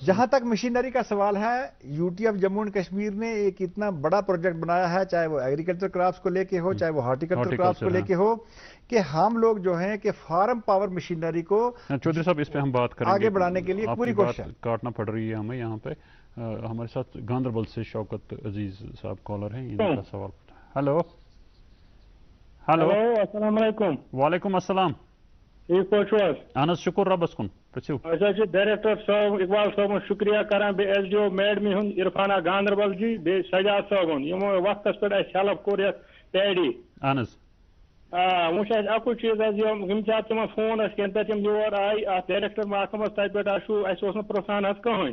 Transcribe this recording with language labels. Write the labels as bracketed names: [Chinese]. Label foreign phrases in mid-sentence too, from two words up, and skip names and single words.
[Urdu] جہاں تک مشینری کا سوال ہے، یو ٹی ایف جموں اینڈ کشمیر نے ایک اتنا بڑا پروجیکٹ بنایا ہے، چاہے وہ [English] agriculture crafts [Urdu] کو لے کے ہو، چاہے وہ [English] horticulture crafts [Urdu] کو لے کے ہو، کہ ہم لوگ جو ہیں کہ [English] farm power machinery [Urdu] کو چودھری صاحب اس پہ ہم بات کریں گے، آگے بڑھانے کے لیے پوری کوشش کاٹنا پڑ رہی ہے ہمیں. یہاں پہ ہمارے ساتھ گاندربل سے شوکت عزیز صاحب کالر ہیں، ان کا سوال. [English] hello hello, [Arabic] السلام علیکم. وعلیکم السلام. [Kashmiri] ٹھیک پٲٹھۍ چھِو حظ؟ اہن حظ شکر رۄبس کُن. پرٛژھِو. أسۍ حظ چھِ ڈایریکٹر صٲب اقبال صٲبُن شُکریہ کران، بیٚیہِ ایس ڈی او میڈمہِ ہُنٛد عرفانہ گاندربل جی، بیٚیہِ سجاد صٲبُن یِمو وقتس پٮ۪ٹھ اَسہِ ہیلپ کوٚر یتھ پیڈی. اہن حظ. وۄنۍ چھُ اَسہِ اکُے چیٖز حظ، یِم چھِ اَتھ تِمن فون اَسہِ ییٚمہِ پٮ۪ٹھ یِم یور آیہِ اَتھ ڈایریکٹر محکمس تَتہِ پٮ۪ٹھ آسوٕ اَسہِ اوس نہٕ پرٛژھان حظ کٕہٕنۍ.